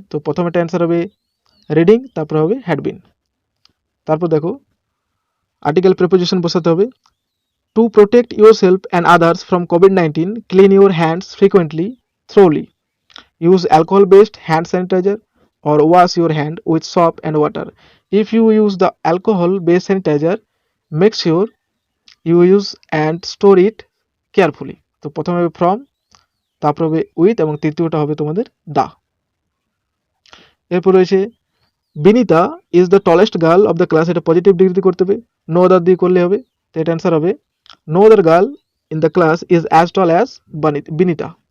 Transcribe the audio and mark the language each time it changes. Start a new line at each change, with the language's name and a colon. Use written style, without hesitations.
Bangla: তো প্রথমে এটা অ্যান্সার হবে রিডিং, তারপর হবে হ্যাড বিন। তারপর দেখো আর্টিকেল প্রিপোজিশন বসাতে হবে।
English: To protect your self and others from COVID-19 clean your hands frequently thoroughly, use alcohol based hand sanitizer or wash your hand with soap and water. If you use the alcohol based sanitizer, make sure you use and store it carefully।
Bangla: তো প্রথমে হবে from, তারপর হবে with এবং তৃতীয়টা হবে তোমাদের the।
English: এরপর রয়েছে Binita is the tallest girl of the class,
Bangla: এটা পজিটিভ ডিগ্রিতে করতে হবে, নো আদার দিয়ে করলে হবে, তো এটা অ্যান্সার হবে
English: No other girl in the class is as tall as Binita.